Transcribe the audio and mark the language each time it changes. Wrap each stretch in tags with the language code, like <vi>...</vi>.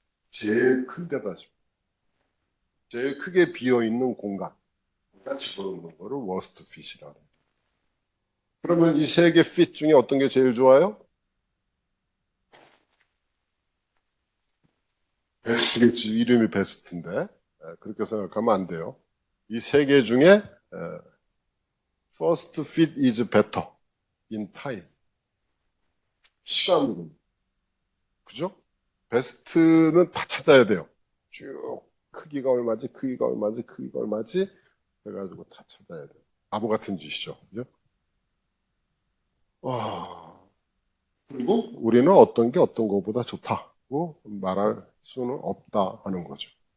<ko>제일 큰 데다 제일 크게 비어있는 공간에다 집어넣는 거를 worst fit이라고 해요. 그러면 이 세 개 fit 중에 어떤 게 제일 좋아요? 베스트겠지. 이름이 베스트인데 그렇게 생각하면 안 돼요. 이 세 개 중에</ko> <en>first fit is better in time.</en> <ko>시간으로. 그죠? 베스트는 다 찾아야 돼요. 쭉 크기가 얼마지, 크기가 얼마지, 크기가 얼마지 해가지고 다 찾아야 돼요. 바보 같은 짓이죠. 그죠? 와. 그리고 우리는 어떤 게 어떤 것보다 좋다고 말할 수는 없다 하는 거죠.</ko>